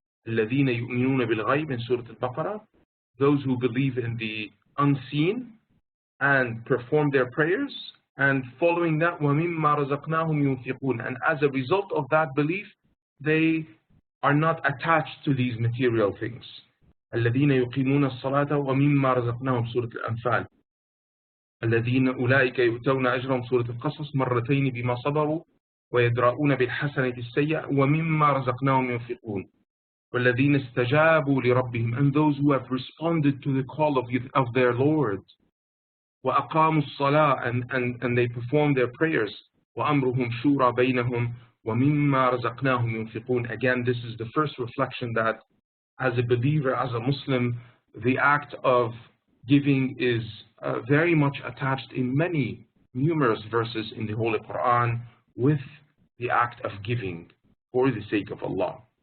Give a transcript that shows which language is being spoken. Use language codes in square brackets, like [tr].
[ar] الَّذِينَ يُؤْمِنُونَ بِالْغَيْبِ [en] in Surah Al-Baqarah, those who believe in the unseen and perform their prayers, and following that, [ar] وَمِمَّا رَزَقْنَاهُمْ يُنْفِقُونَ, [en] and as a result of that belief, they are not attached to these material things. [ar] الَّذِينَ يُقِيمُونَ الصَّلَاةَ وَمِمَّا رَزَقْنَاهُم Surah Al-Anfal. الَّذِينَ أُولَٰئِكَ يُؤْتَوْنَ أَجْرَهُمْ Surah Al-Qasas مرتين بما صبروا ويدرؤون بالحسنة السيئة ومما رزقناهم ينفقون. وَالَّذِينَ اسْتَجَابُوا لِرَبِّهِمْ, [en] and those who have responded to the call of their Lord. [ar] وَأَقَامُوا الصَّلَاةَ, [en] and they perform their prayers. [ar] وَأَمْرُهُمْ شُورَى بَيْنَهُمْ وَمِمَّا رَزَقْنَاهُمْ يُنْفِقُونَ. [en] Again, this is the first reflection that as a believer, as a Muslim, the act of giving is very much attached in many numerous verses in the Holy Quran with the act of giving for the sake of Allah.